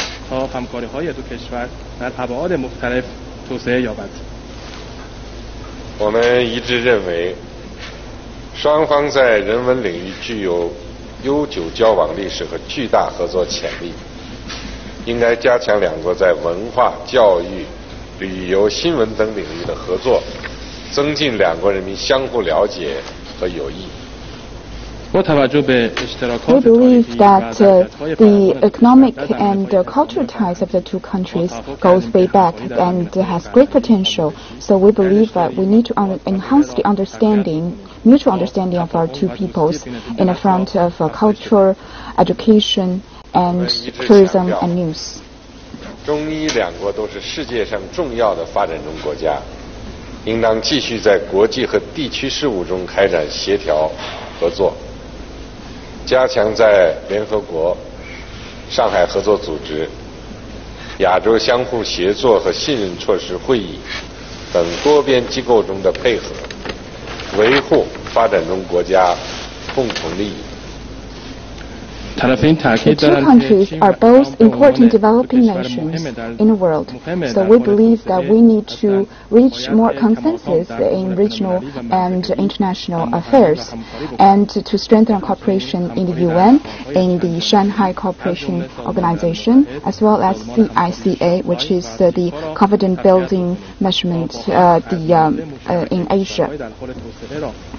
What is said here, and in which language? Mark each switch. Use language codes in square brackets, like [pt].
[fa] تا همکاری‌های دو کشور در ابعاد مختلف توسعه یابد. [zh] 我们一致认为，双方在人文领域具有悠久交往历史和巨大合作潜力，应该加强两国在文化、教育、旅游、新闻等领域的合作，增进两国人民相互了解和友谊。 [en] We believe that the economic and cultural ties of the two countries goes way back and has great potential. So we believe that we need to enhance the mutual understanding of our two peoples in the front of culture, education, and tourism and news. [zh] 中伊两国都是世界上重要的发展中国家，应当继续在国际和地区事务中开展协调合作，加强在联合国、上海合作组织、亚洲相互协作和信任措施会议等多边机构中的配合，维护发展中国家共同利益。 [en] The two countries are both important developing nations in the world, so we believe that we need to reach more consensus in regional and international affairs, and to strengthen cooperation in the UN, in the Shanghai Cooperation Organization, as well as CICA, which is the confidence building measurement in Asia.